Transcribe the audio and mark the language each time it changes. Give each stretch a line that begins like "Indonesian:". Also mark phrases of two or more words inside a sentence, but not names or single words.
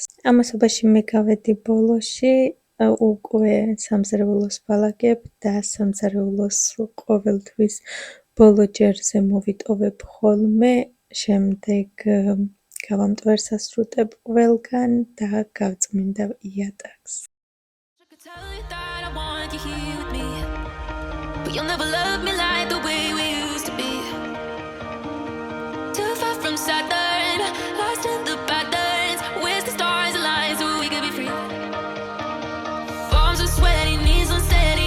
Georgian: ამასობაში მე გავედი ბოლოში, უკვე სამზარეულოს ვალაგებ და სამზარეულოს ყოველთვის ბოლო ჯერზე მოვიტოვებ ხოლმე, შემდეგ გავამტვერ სასრუტებ ყველგან და გავწმინდა იატაკს.
English: I could tell you that I want you here with me, but you'll never love me like the way we used to be. Too far from Saturn, lost in the patterns. Where's the stars align so we could be free? Palms are sweaty, knees unsteady.